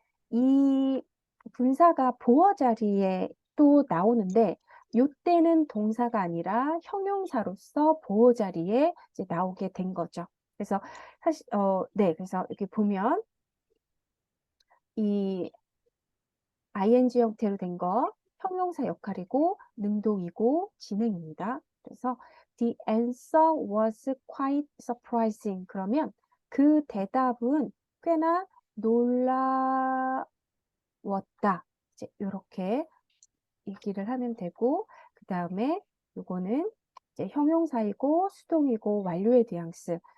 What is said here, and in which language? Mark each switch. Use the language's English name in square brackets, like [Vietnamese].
[Korean] 이 분사가 보어 자리에 또 나오는데 요때는 동사가 아니라 형용사로서 보어 자리에 이제 나오게 된 거죠. 그래서 사실 네, 그래서 이렇게 보면 이 ing 형태로 된 거 형용사 역할이고 능동이고 진행입니다. 그래서 [English] the answer was quite surprising. [Korean] 그러면 그 대답은 꽤나 놀라웠다. 이제 이렇게 얘기를 하면 되고 그 다음에 요거는 이제 형용사이고 수동이고 완료의 뉘앙스.